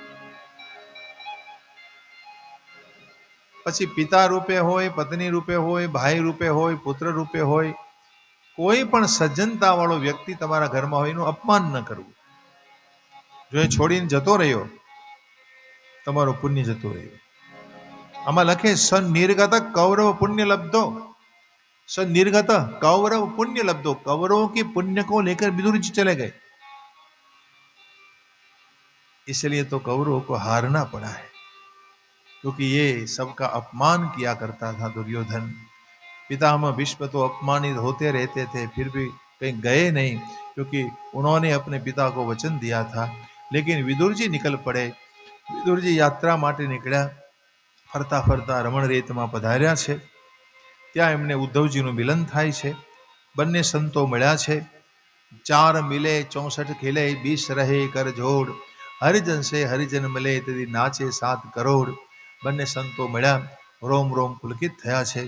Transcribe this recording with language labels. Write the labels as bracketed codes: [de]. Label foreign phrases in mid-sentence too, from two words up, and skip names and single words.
[gu] પછી પિતા રૂપે હોય, પત્ની રૂપે હોય, ભાઈ રૂપે હોય, પુત્ર રૂપે હોય, કોઈ પણ સજ્જનતા વાળો વ્યક્તિ તમારા ઘરમાં હોય એનું અપમાન ન કરવું. જો એ છોડીને જતો રહ્યો, તમારું પુણ્ય જતું રહ્યું. આમાં લખે [sa] सनिर्गत कौरव पुण्य लब्धो, सनिर्गत कौरव पुण्य लब्धो. [hi] कौरवों के पुण्य को लेकर विदुर जी चले गए, इसलिए तो कौरवों को हारना पड़ा है, क्योंकि ये सबका अपमान किया करता था दुर्योधन. पितामह भीष्म तो अपमानित होते रहते थे, फिर भी कहीं गए नहीं, क्योंकि उन्होंने अपने पिता को वचन दिया था. लेकिन विदुर जी निकल पड़े. विदुर जी [gu] યાત્રા માટે નિકળ્યા. ફરતા ફરતા रमण रेतમાં પધાર્યા છે. ત્યાં એમને ઉદ્ધવજીનું મિલન થાય છે. બંને સંતો મળ્યા છે. 4 મિલે 64 ખીલે 20 રહે કર જોડ, હરિજન સે હરિજન મળે તેથી નાચે 7 કરોડ. બંને સંતો મળ્યા, રોમ રોમ પુલકિત થયા છે.